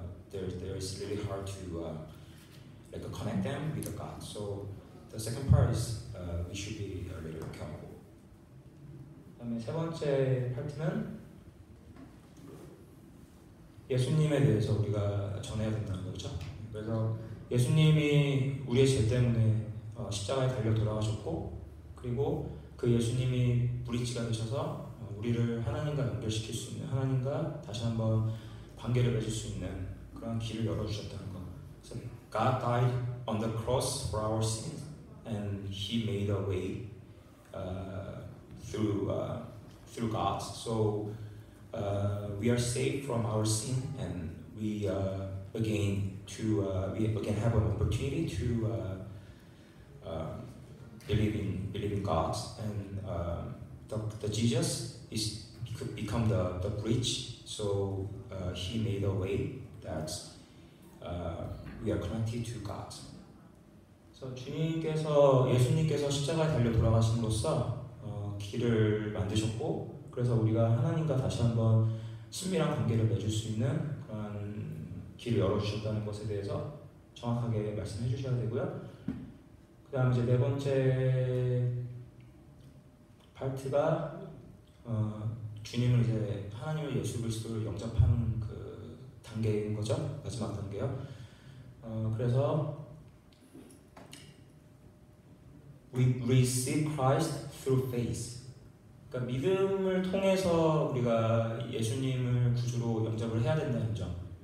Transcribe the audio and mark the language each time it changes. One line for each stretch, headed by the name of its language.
English: there's really hard to like connect them with the God. So the second part is we should be a little careful.
Korean: 그다음에 세 번째 파트는 예수님에 대해서 우리가 전해야 된다는 거죠. 그래서 예수님이 우리의 죄 때문에 십자가에 달려 돌아가셨고, 그리고 그 예수님이 브릿지가 되셔서 우리를 하나님과 연결시킬 수 있는, 하나님과 다시 한번 관계를 맺을 수 있는 그런 길을 열어주셨다는 거. 그래서
English: God died on the cross for our sins, and He made a way through God. So we are saved from our sin, and we again have an opportunity to believe in God, and the Jesus could become the bridge. So He made a way that we are connected to God.
Korean: 그래서 예수님께서 십자가에 달려 돌아가심으로써 길을 만드셨고, 그래서 우리가 하나님과 다시 한번 친밀한 관계를 맺을 수 있는 그런 길을 열어주셨다는 것에 대해서 정확하게 말씀해 주셔야 되고요. 그 다음 이제 네 번째 파트가 주님을 이제 하나님을 예수 그리스도를 영접하는 그 단계인 거죠. 마지막 단계요. 그래서
English: we receive Christ through faith.
Korean: 그러니까 믿음을 통해서 우리가 예수님을 구주로 영접을 해야 된다는 점.